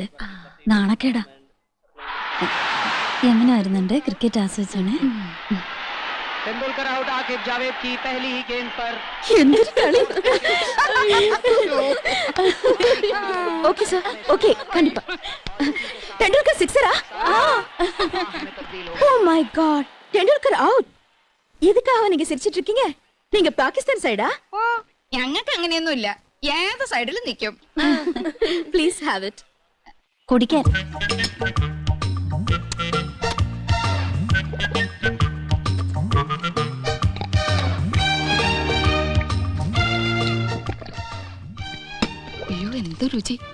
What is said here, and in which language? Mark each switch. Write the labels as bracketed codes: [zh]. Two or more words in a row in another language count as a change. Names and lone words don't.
[ml] നാണക്കേടാ. യമുന വരുന്നുണ്ട്. ക്രിക്കറ്റ് ആസ്വദിച്ചാണ്. എന്തൊരു കളി. [en] Okay sir, okay, കണ്ടിപ്പാ. ടെണ്ടുൽക്കർ 6-ஆ? Oh my God, [ml] ടെണ്ടുൽക്കർ ഔട്ട്. [ta] இதுக்காக நீங்க சிரிச்சிட்டு இருக்கீங்க? நீங்க பாகிஸ்தான் சைடா? [ml] ഓ, ഞങ്ങൾക്ക് അങ്ങനെയൊന്നുമില്ല. ഏത് സൈഡിലും നിൽക്കും. [en] Please have it. [ml] കുടിക്കാൻ. അയ്യോ, എന്ത് രുചി.